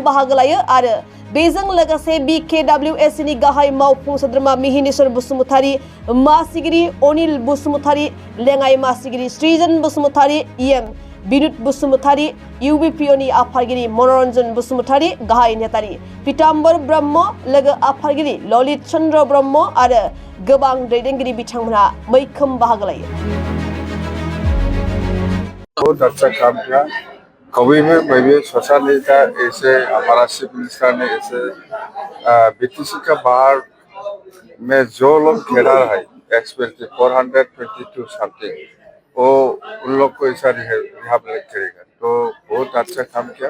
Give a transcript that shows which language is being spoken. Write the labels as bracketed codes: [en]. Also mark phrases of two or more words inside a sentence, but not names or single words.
[brx] बाहागो लायो आरो बेजों लोगोसे BKWSनि गाहाय मावफुं सोद्रोमा मिहिनेश्वर बसुमतारी, मासिगिरि अनिल बसुमतारी, लेङाइ मासिगिरि सृजन बसुमतारी, EM बिनुत बसुमतारी, UBPOनि आफादगिरि मनरन्जन बसुमतारी, गाहाय नेतारि पीताम्बर ब्रह्म, लोगो आफादगिरि ललित चन्द्र ब्रह्म आरो गोबां दैदेनगिरि बिथांमोनहा मैखोम बाहागो लायो। [hi] बहुत अच्छा काम किया। कभी में भी सोचा नहीं था ऐसे हमारा [en] chief minister [hi] ने ऐसे बीटीसी का बाहर में जो लोग खेला है [en] expected 422 something, [hi] वो उन लोग को ऐसा रिहैबिलिटेट करेगा, तो बहुत अच्छा काम किया।